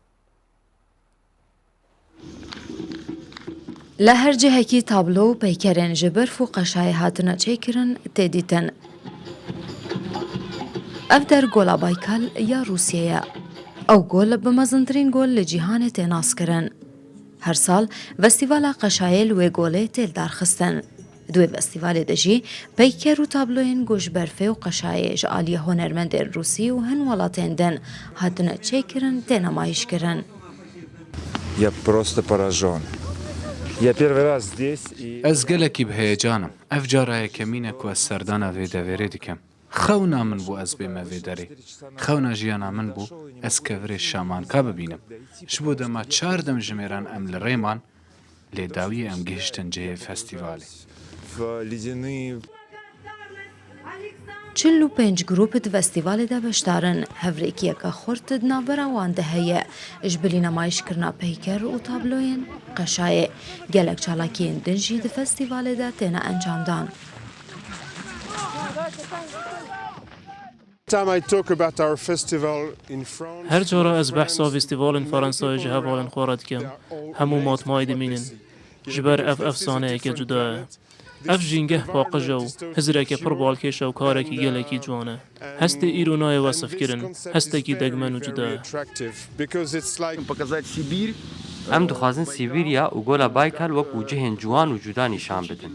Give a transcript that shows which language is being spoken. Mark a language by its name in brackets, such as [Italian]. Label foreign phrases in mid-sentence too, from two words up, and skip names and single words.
[Kurdish] لە هەر جهەکی تابلۆ و پەیکەرێن ji berf û qeşayê hatine çêkirin tê dîtin. Ev der gola Baykal ya Rûsyaya. Ew gol bi mezintirîn gol li cîhanê tê naskirin. Her sal Festîvala Qeşayê li wê golê têl darxistin. Di wê festîvalê de jî peyker û tabloyên goşberfê û qeşayê ji aliyê hunermendên Rûsî û hin welatên din hatine çêkirin tê nemayîşkirin. [Russian] Я просто поражен. Я первый раз здесь и... [Kurdish] Ez gelekî bi heyecanım. Ev cara yekemîne ku ez serdana vê deverê dikim. Xewna min bû ez bême vê derê. Xewna jiyana min bû ez kevirê şamanka bibînim. Ji bo dema 4 jimêran em li Rêman lê dawiyê em gihiştin cihê festîvalê. Çil û pênc grûp di festîvalê de beşdarin hevrekiyeka xurt di navbera wan de heye ji bilî nemayîşkirina peyker û tabloyên qeşayê gelek çalakiyên din jî di festîvalê de têne encamdan. هەر جۆرە ئەس بەحسا فستیڤالên Fransayê ji hevalên xwe re dikim hemû matmayê dimînin ji ber ev efsaneyeke cuda ye. Ev jîngeh paqij e û hizreke pir balkêş e û karekî gelekî ciwan e. Hestê îro nayê wesifkirin, hestekî degmen û cuda ye. Em dixwazin Sîbîrya û gola Baykal wekû cihên ciwan û cuda nîşan bidin.